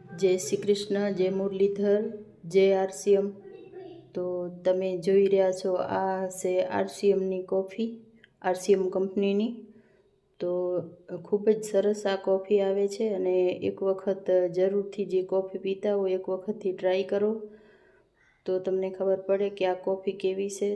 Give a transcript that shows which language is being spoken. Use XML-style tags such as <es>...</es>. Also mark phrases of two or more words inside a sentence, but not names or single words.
<hi>जय श्री कृष्ण, जय मुरलीधर, जय आरसीएम।</hi> <gu>તો તમે જોઈ રહ્યા છો આ છે આરસીએમની કોફી, આરસીએમ કંપનીની। તો ખૂબ જ સરસ આ કોફી આવે છે અને એક વખત જરૂરથી જે કોફી પીતા હોય એક વખતથી ટ્રાય કરો તો તમને ખબર પડે કે આ કોફી કેવી છે।</gu>